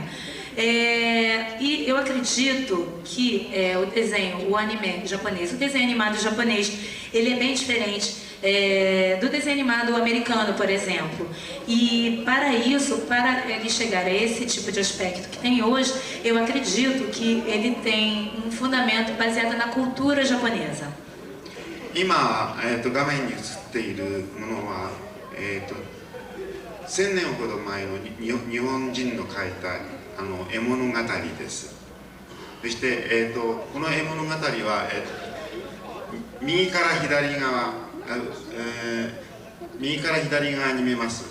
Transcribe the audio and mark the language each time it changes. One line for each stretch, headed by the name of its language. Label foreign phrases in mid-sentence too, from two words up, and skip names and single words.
Portuguese: E eu acredito que o desenho, o anime japonês, o desenho animado japonês, ele é bem diferente do desenho animado americano, por exemplo. E para isso, para ele chegar a esse tipo de aspecto que tem hoje, eu acredito que ele tem um fundamento baseado na cultura japonesa.
Japanese: 今、画面に映っているものは、1000年ほど前の日本人の書いた絵物語です。そして、この絵物語は、右から左側に見えます。